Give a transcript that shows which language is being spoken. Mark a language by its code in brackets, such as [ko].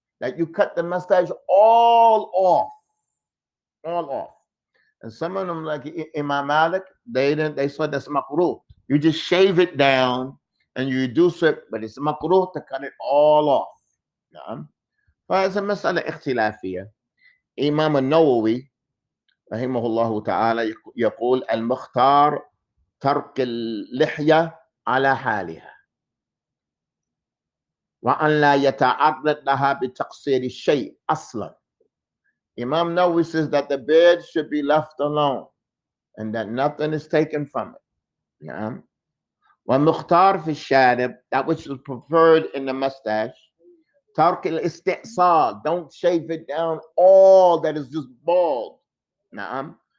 [en] That you cut the mustache all off. All off. And some of them, like Imam Malik, they said that's makruh. You just shave it down and you reduce it, but it's makruh to cut it all off. [ar] نعم. فهذه مسألة اختلافية. إمام النووي رحمه الله تعالى يقول: المختار ترك اللحية على حالها وأن لا يتعرض لها بتقصير الشيء أصلا. [en] Imam Nawawi says that the beard should be left alone and that nothing is taken from it. [ar] نعم. ومختار في الشارب, [en] that which is preferred in the mustache, [ar] ترك الاستئصال, [en] don't shave it down all that is just bald. نعم.